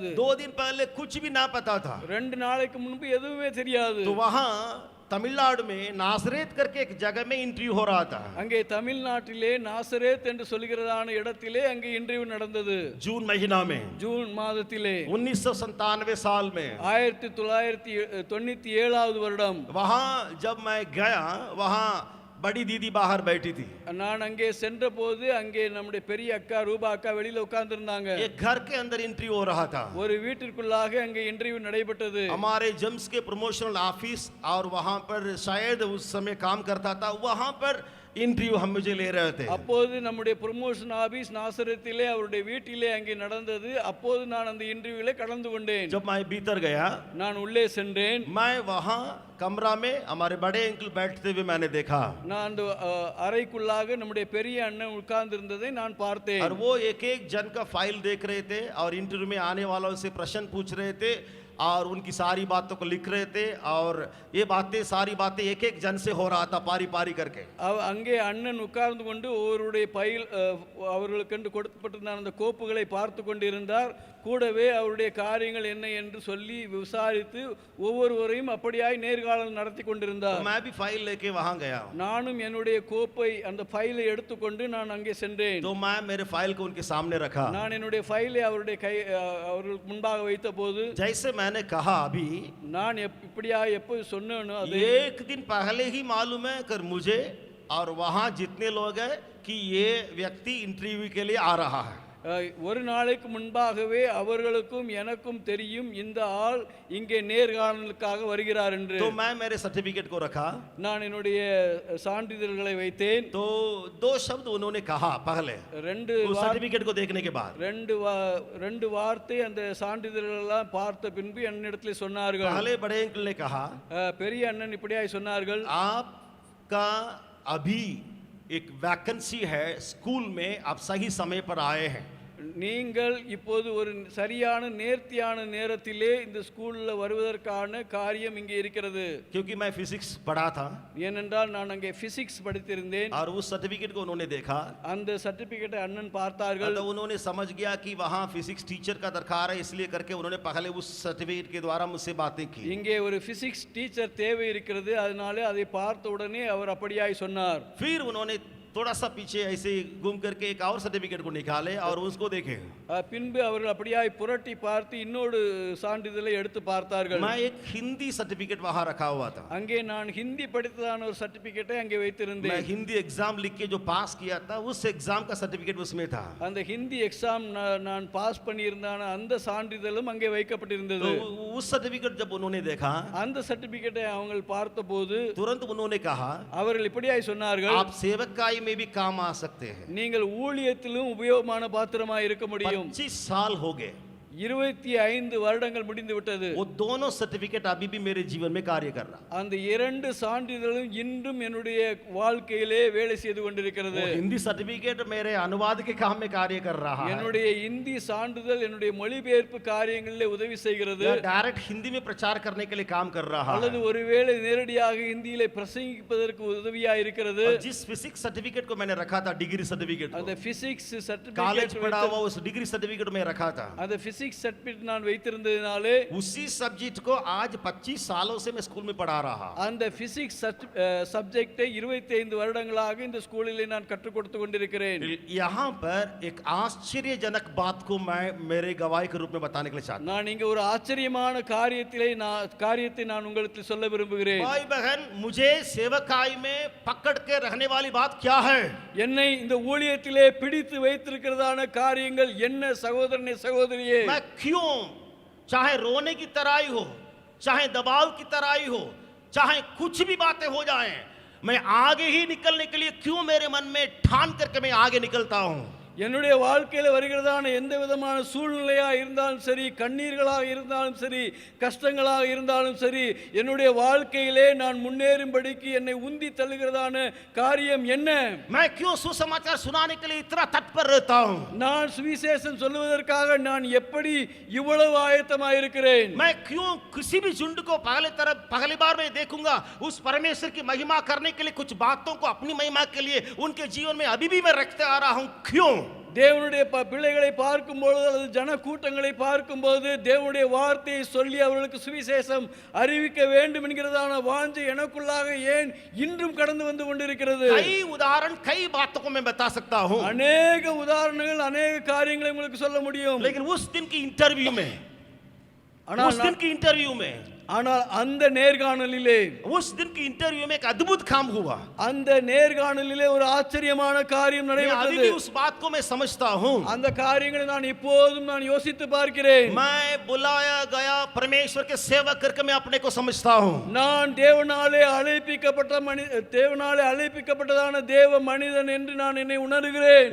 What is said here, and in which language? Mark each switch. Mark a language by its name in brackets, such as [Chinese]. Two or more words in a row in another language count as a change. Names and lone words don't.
[Hindi] 2 दिन पहले कुछ भी ना पता था. [Tamil] 2 நாளைக்கு முன்பு எதுவுமே தெரியாது. [Hindi] तो वहाँ तमिलनाडु में नासरेत करके एक जगह में इंटरव्यू हो रहा था. [Tamil] அங்கே தமிழ்நாட்டிலே நாசரேத் என்று சொல்கிறதான இடத்திலே அங்கே இன்டர்வியூ நடந்தது. [Hindi] जून महीना में, [Tamil] ஜூன் மாதத்திலே [Hindi] 1997 साल में. [Tamil] 1997 வருடம். [Hindi] वहाँ जब मैं गया, वहाँ बड़ी दीदी बाहर बैठी थी. [Tamil] நான் அங்கே சென்றபோது அங்கே நம்முடைய பெரிய அக்கா ரூபா அக்கா வெளியில உட்கார்ந்திருந்தாங்க. [Hindi] एक घर के अंदर इंटरव्यू हो रहा था. [Tamil] ஒரு வீட்டிற்குள்ளாக அங்கே இன்டர்வியூ நடைபெற்றது. [Hindi] हमारे जम्स के [English] promotional office [Hindi] और वहाँ पर शायद उस समय काम करता था, वहाँ पर इंटरव्यू हम मुझे ले रहे थे. [Tamil] அப்போது நம்முடைய [English] promotion office [Tamil] நாசரத்திலே அவருடைய வீட்டிலே அங்கே நடந்தது. அப்போது நான் அந்த இன்டர்வியூல கலந்து கொண்டேன். [Hindi] जब मैं भीतर गया, [Tamil] நான் உள்ளே சென்றேன். [Hindi] मैं वहाँ कमरा में हमारे बड़े अंकल बैठते हुए मैंने देखा, [Tamil] நான் அந்த அறைக்குள்ளாக நம்முடைய பெரிய அண்ணன் உட்கார்ந்திருந்ததை நான் பார்த்தேன். [Hindi] और वो एक एक जन का फाइल देख रहे थे और इंटरव्यू में आने वालों से प्रश्न पूछ रहे थे, और उनकी सारी बातों को लिख रहे थे और ये बातें सारी बातें एक एक जन से हो रहा था पारी पारी करके [Tamil] அங்கே அண்ணன் உட்கார்ந்து கொண்டு ஒவ்வொருடைய பையில் அவர்களுக்கென்று கொடுக்கப்பட்டிருந்த அந்த கோப்புகளை பார்த்து கொண்டிருந்தார். கூடவே அவருடைய காரியங்கள் என்ன என்று சொல்லி விசாரித்து ஒவ்வொருவரையும் அப்படியாய் நேர்காணல் நடத்தி கொண்டிருந்தார். [Hindi] मैं भी फाइल लेके वहां गया. [Tamil] நானும் என்னுடைய கோப்பை அந்த ஃபைலை எடுத்துக்கொண்டு நான் அங்கே சென்றேன். [Hindi] तो मैं मेरे फाइल को उनके सामने रखा. [Tamil] நான் என்னுடைய ஃபைலை அவர்களுக்கு முன்பாக வைத்தபோது [Hindi] जैसे मैंने कहा अभी [Tamil] நான் இப்படியாய் எப்போது சொன்னேனோ அது [Hindi] एक दिन पहले ही मालूम है कर मुझे और वहां जितने लोग हैं कि ये व्यक्ति इंटरव्यू के लिए आ रहा है. [Tamil] ஒரு நாளைக்கு முன்பாகவே அவர்களுக்கும் எனக்கும் தெரியும் இந்த ஆள் இங்கே நேர்காணலுக்காக வருகிறார் என்று. [Hindi] तो मैं मेरे सर्टिफिकेट को रखा. [Tamil] நான் என்னுடைய சான்றிதழ்களை வைத்தேன். [Hindi] तो दो शब्द उन्होंने कहा पहले सर्टिफिकेट को देखने के बाद. [Tamil] ரெண்டு வார்த்தை அந்த சான்றிதழ்கள் எல்லாம் பார்த்த பின்பு என்னிடத்தில் சொன்னார்கள். [Hindi] पहले बड़े अंकल ने कहा [Tamil] பெரிய அண்ணன் இப்படியாய் சொன்னார்கள், [Hindi] आपका अभी एक वैकेंसी है स्कूल में, आप सही समय पर आए हैं. [Tamil] நீங்கள் இப்போது ஒரு சரியான நேர்த்தியான நேரத்திலே இந்த ஸ்கூல்ல வருவதற்கான காரியம் இங்கே இருக்கிறது. [Hindi] क्योंकि मैं फिजिक्स पढ़ा था [Tamil] ஏனென்றால் நான் அங்கே பிசிக்ஸ் படித்திருந்தேன். [Hindi] और उस सर्टिफिकेट को उन्होंने देखा. [Tamil] அந்த சர்டிபிகேட்டை அண்ணன் பார்த்தார்கள். [Hindi] तो उन्होंने समझ गया कि वहाँ [English] physics teacher [Hindi] का दरकार है, इसलिए करके उन्होंने पहले उस सर्टिफिकेट के द्वारा मुझसे बातें की. [Tamil] இங்கே ஒரு [English] physics teacher [Tamil] தேவை இருக்கிறது, அதனால அதை பார்த்த உடனே அவர் அப்படியாய் சொன்னார். [Hindi] फिर उन्होंने थोड़ा सा पीछे ऐसे घूम करके एक और सर्टिफिकेट को निकाले और उसको देखे. [Tamil] பின்பு அவர்கள் அப்படியாய் புரட்டி பார்த்து இன்னொரு சான்றிதழை எடுத்து பார்த்தார்கள். [Hindi] मैं एक हिंदी सर्टिफिकेट वहाँ रखा हुआ था. [Tamil] அங்கே நான் ஹிந்தி படித்ததான ஒரு சர்டிபிகேட்டை அங்கே வைத்திருந்தேன். [Hindi] मैं हिंदी एग्जाम लिख के जो पास किया था उस एग्जाम का सर्टिफिकेट उसमें था. [Tamil] அந்த ஹிந்தி எக்ஸாம் நான் பாஸ் பண்ணியிருந்தான அந்த சான்றிதழும் அங்கே வைக்கப்பட்டிருந்தது. [Hindi] तो उस सर्टिफिकेट जब उन्होंने देखा [Tamil] அந்த சர்டிபிகேட்டை அவங்க பார்த்தபோது [Hindi] तुरंत उन्होंने कहा [Tamil] அவர்கள் இப்படியாய் சொன்னார்கள், [Hindi] आप सेवकाई में भी काम आ सकते हैं. [Tamil] நீங்கள் ஊழியத்திலும் உபயோகமான பாத்திரமாய் இருக்க முடியும். [Hindi] 25 साल हो गए. [Tamil] 25 வருடங்கள் முடிந்து விட்டது. [Hindi] वो दोनों सर्टिफिकेट अभी भी मेरे जीवन में कार्य कर रहा. [Tamil] அந்த இரண்டு சான்றிதழும் இன்றும் என்னுடைய வாழ்க்கையிலே வேலை செய்து கொண்டிருக்கிறது. [Hindi] हिंदी सर्टिफिकेट मेरे अनुवाद के काम में कार्य कर रहा है. [Tamil] என்னுடைய இந்தி சான்றிதழ் என்னுடைய மொழிபெயர்ப்பு காரியங்களிலே உதவி செய்கிறது. [Hindi] डायरेक्ट हिंदी में प्रचार करने के लिए काम कर रहा है. [Tamil] அல்லது ஒருவேளை நேரடியாக ஹிந்தியிலே பிரசங்கிப்பதற்கு உதவியாக இருக்கிறது. [Hindi] जिस [English] physics certificate [Hindi] को मैंने रखा था, [English] degree certificate, [Tamil] அந்த பிசிக்ஸ் [Hindi] कॉलेज [Tamil] சர்டிபிகேட் [Hindi] पढ़ा हुआ उस [English] degree certificate [Hindi] में रखा था. [Tamil] அந்த [English] physics certificate [Tamil] நான் வைத்திருந்ததினாலே [Hindi] उसी सब्जेक्ट को आज 25 सालों से मैं स्कूल में पढ़ा रहा. [Tamil] அந்த பிசிக்ஸ் சப்ஜெக்டை 25 வருடங்களாக இந்த ஸ்கூலிலே நான் கற்றுக் கொடுத்து கொண்டிருக்கிறேன். [Hindi] यहाँ पर एक आश्चर्यजनक बात को मैं मेरे गवाही के रूप में बताने के लिए चाहता हूं. [Tamil] நான் இங்க ஒரு ஆச்சரியமான காரியத்தை நான் உங்களுக்கு சொல்ல விரும்புகிறேன். [Hindi] भाई बहन, मुझे सेवकाई में पकड़ के रहने वाली बात क्या है? [Tamil] என்னை இந்த ஊழியத்திலே பிடித்து வைத்திருக்கிறதான காரியங்கள் என்ன சகோதரனே சகோதரியே? [Hindi] मैं क्यों, चाहे रोने की तराई हो, चाहे दबाव की तराई हो, चाहे कुछ भी बातें हो जाएं, मैं आगे ही निकलने के लिए क्यों मेरे मन में ठान करके मैं आगे निकलता हूं. [Tamil] என்னுடைய வாழ்க்கையில் வருகிறதான எந்த விதமான சூழ்நிலையாக இருந்தாலும் சரி, கண்ணீர்களாக இருந்தாலும் சரி, கஷ்டங்களாக இருந்தாலும் சரி, என்னுடைய வாழ்க்கையிலே நான் முன்னேறும்படிக்கு என்னை உந்தி தள்ளுகிறதான காரியம் என்ன? [Hindi] मैं क्यों सुसमाचार सुनाने के लिए इतना तत्पर रहता हूं? [Tamil] நான் சுவிசேஷம் சொல்லுவதற்காக நான் எப்படி இவ்வளவு ஆயத்தமாக இருக்கிறேன்? [Hindi] मैं क्यों किसी भी झुंड को पहली बार में देखूंगा, उस परमेश्वर की महिमा करने के लिए कुछ बातों को अपनी महिमा के लिए उनके जीवन में अभी भी मैं रखते आ रहा हूं. क्यों? [Tamil] தேவனுடைய பிள்ளைகளை பார்க்கும்போது அல்லது ஜன கூட்டங்களை பார்க்கும்போது தேவனுடைய வார்த்தையை சொல்லி அவர்களுக்கு சுவிசேஷம் அறிவிக்க வேண்டும் என்கிறதான வாஞ்சை எனக்குள்ளாக ஏன் இன்றும் கடந்து வந்து கொண்டிருக்கிறது? [Hindi] कई उदाहरण, कई बातों को मैं बता सकता हूं. [Tamil] அநேக உதாரணங்கள், அநேக காரியங்களை உங்களுக்கு சொல்ல முடியும். [Hindi] लेकिन उस दिन की इंटरव्यू में, [Tamil] ஆனால் அந்த நேர்காணலிலே [Hindi] उस दिन की इंटरव्यू में एक अद्भुत काम हुआ. [Tamil] அந்த நேர்காணலிலே ஒரு ஆச்சரியமான காரியம் [Hindi] अभी [Tamil] நடைபெற்றது. [Hindi] भी उस बात को मैं समझता हूं. [Tamil] அந்த காரியங்களை நான் இப்போதும் நான் யோசித்து பார்க்கிறேன். [Hindi] मैं बुलाया गया परमेश्वर के सेवक करके मैं अपने को समझता हूं. [Tamil] நான் தேவனாலே அழைப்பிக்கப்பட்டதான தேவ மனிதன் என்று நான் என்னை உணர்கிறேன்.